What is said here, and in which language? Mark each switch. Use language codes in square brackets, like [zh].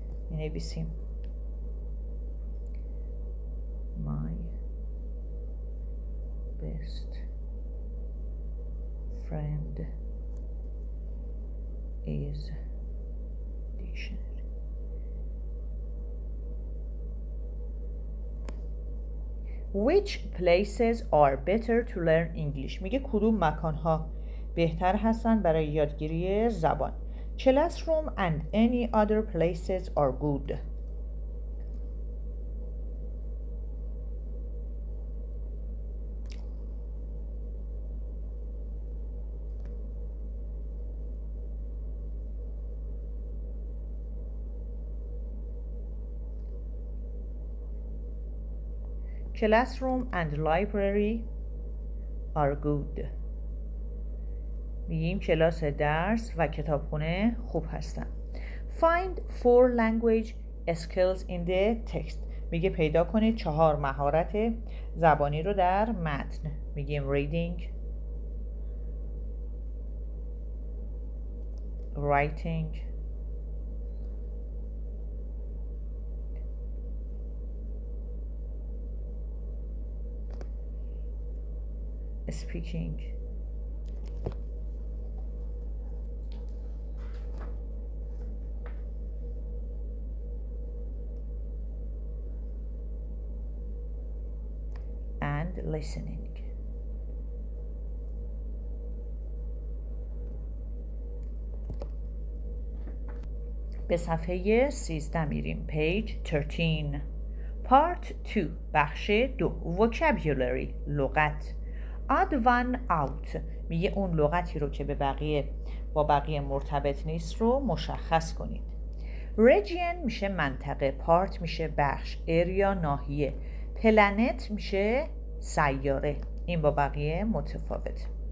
[en] می‌نویسیم my best friend is dictionary. Which places are better to learn English؟ [fa] میگه کدوم مکانها بهتر هستن برای یادگیری زبان. [en] Classroom and any other places are good. Classroom and library are good. [fa] میگیم کلاس درس و کتابخونه خوب هستن. [en] Find 4 language skills in the text. [fa] میگه پیدا کنید 4 مهارت زبانی رو در متن. [en] میگیم reading، writing، speaking، and listening. [fa] به صفحه 13 میریم. [en] page 13 part 2 بخش 2 vocabulary لغت. add one out [fa] میگه اون لغتی رو که با بقیه مرتبط نیست رو مشخص کنید. region میشه منطقه، part میشه بخش، area ناحیه، planet میشه سیاره، این با بقیه متفاوت.